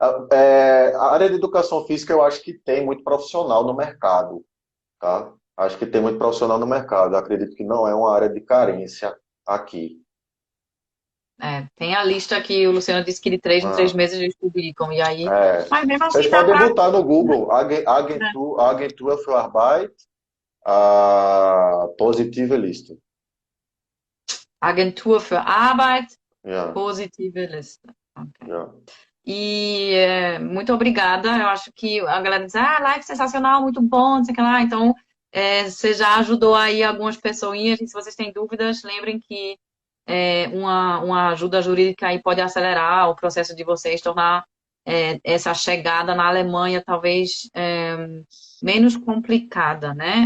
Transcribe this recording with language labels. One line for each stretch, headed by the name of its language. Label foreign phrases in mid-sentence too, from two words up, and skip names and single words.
Portuguese: A área de educação física eu acho que tem muito profissional no mercado, tá? Acho que tem muito profissional no mercado. Eu acredito que não é uma área de carência aqui. Tem a lista que o Luciano disse que de 3 em 3 meses eles publicam, e aí, É, mas mesmo vocês assim dá podem para. botar no Google
German: Agentur für Arbeit, positive Liste. Agentur für Arbeit, Ja, positive Liste. Ok. ja.
Portuguese: E muito obrigada. Eu acho que a galera diz, live sensacional, muito bom, não sei o que lá. Então, você já ajudou aí algumas pessoinhas. E se vocês têm dúvidas, lembrem que uma ajuda jurídica aí pode acelerar o processo de vocês, tornar essa chegada na Alemanha talvez menos complicada, né?